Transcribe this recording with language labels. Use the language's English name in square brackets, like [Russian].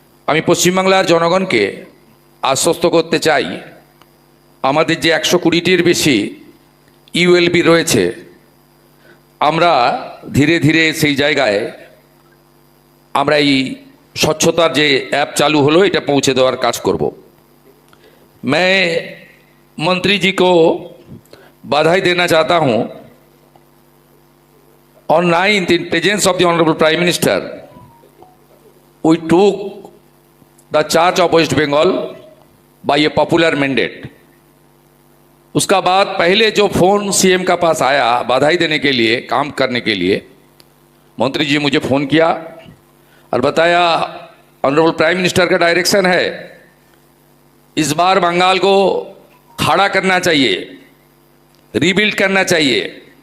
[Bangla] আমি পশ্চিমবাংলার জনগণকে আশ্বস্ত করতে চাই, আমাদের যে 120টির বেশি ইউএলবি রয়েছে, আমরা ধীরে ধীরে সেই জায়গায় আমরা এই স্বচ্ছতার যে অ্যাপ চালু হলো এটা পৌঁছে দেওয়ার কাজ করব। [Hindi] मैं मंत्री जी को बधाई देना चाहता हूं। [English] On 9th, in presence of the Honorable Prime Minister, we took the charge of West Bengal by a popular mandate. [Hindi] उसका बाद पहले जो फोन सीएम का पास आया बधाई देने के लिए, काम करने के लिए, मंत्री जी मुझे फोन किया और बताया [English] honourable prime minister [Hindi] का डायरेक्शन है, इस बार बंगाल को खड़ा करना चाहिए, रीबिल्ड करना चाहिए।